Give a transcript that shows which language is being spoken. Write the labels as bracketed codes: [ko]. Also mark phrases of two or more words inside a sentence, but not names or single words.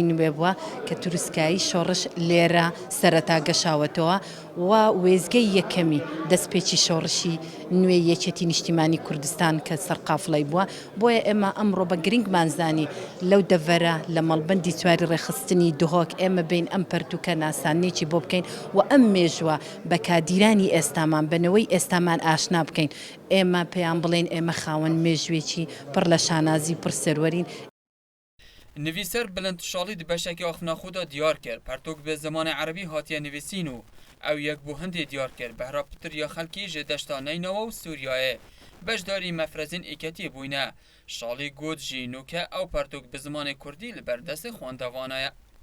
[ckb] نوێ بووە کە توروسکایی شۆڕش لێرە سەرەتا گەشاوەتەوە و وێزگەی یەکەمی دەستپێکی شۆڕشی نوێ یەکێتی نیشتیمانی کوردستان کە سەرقافڵەی بووە بۆیە ئێمە ئەمڕۆ بە گرنگمانزانی لەو دەڤەرە لە مەڵبەندی چواری ڕێخستنی دهۆک ئێمە بین ئەم پەرتووکە ناسانێکی بۆ بکەین و ئەم مێژوە بە کادیرانی ئێستامان بنەوەی ئێستامان ئاشنا بکەین ئێمە پێیان بڵێن ئێمە خاوەن مێژوێکی پڕ لە شانازی پڕ سەروەرین. [ku] نویسەر Bilind Şalî di beşekî axivna xwe de diyar kir pertok bi zimanê erebî hatiye nivîsîn û ew yek bû hindê diyar kir behra pitiriya xelkî ji deşta Neynawa û Sûriyayê beşdarî mefrezên êketî bûyne. Şalî got jî nûke ew pertok bi zimanê Kurdî li ber destê xwendevana ye.